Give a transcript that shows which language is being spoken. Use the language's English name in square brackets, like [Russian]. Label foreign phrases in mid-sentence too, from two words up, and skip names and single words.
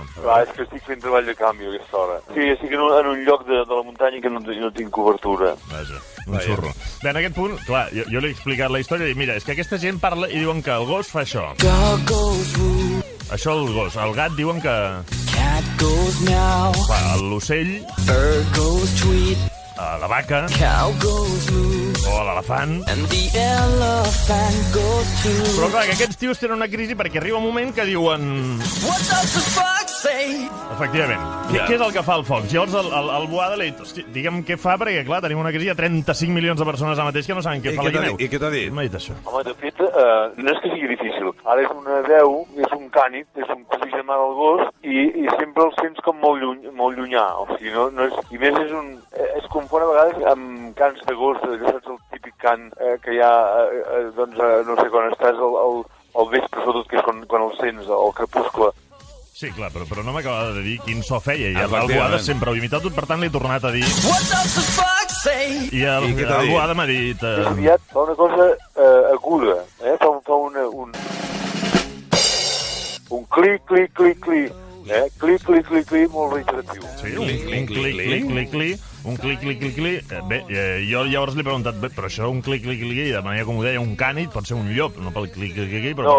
[Catalan] És que estic fent treball de canvi a aquesta hora. Sí, estic en un lloc de la muntanya que no tinc cobertura. Vaja, un xurro. Bé, en aquest punt, clar, jo li he explicat la història i dic, mira, és que aquesta gent parla i diuen que el gos fa això. Això el gos. El gat diuen que... [English] Cat goes meow. [Catalan] L'ocell... [English] Bird goes tweet. [Catalan] La vaca... [English] Cow goes moo. [Catalan] O l'elefant... [English] And the elephant goes toot. [Catalan] Però clar, que aquests tios tenen una crisi perquè arriba un moment que diuen... [English] What does the fox say? [Catalan] Efectivament. Què és el que fa el fox? Llavors el Boada li ha dit, hosti, digue'm què fa, perquè clar, tenim una crisi de 35 milions de persones ara mateix que no saben què fa la guineu. I què t'ha dit? M'ha dit això. Home, de fet, no és que sigui difícil. Ara és una veu, és un cànid, és un cosí germà del gos, i sempre el sents com molt llunyà. O sigui, no és... I més es confon a vegades amb cants de gos, saps el típic cant que hi ha, doncs, no sé, quan estàs al vespre, sobretot, que és quan el sents, al crepuscle. Sí, clar, però no m'acaba de dir quin so feia. I el Boada sempre ho ha imitat, per tant li he tornat a dir... [English] What does the fox say? [Catalan] I el Boada m'ha dit... És aviat, fa una cosa aguda, fa un clic, clic, clic, clic. Clic, clic, clic, clic, molt reiteratiu. Sí, un clic. Bé, jo llavors li he preguntat, però això, un clic, i de manera com ho deia, un cànid, pot ser un llop, no pel clic, però...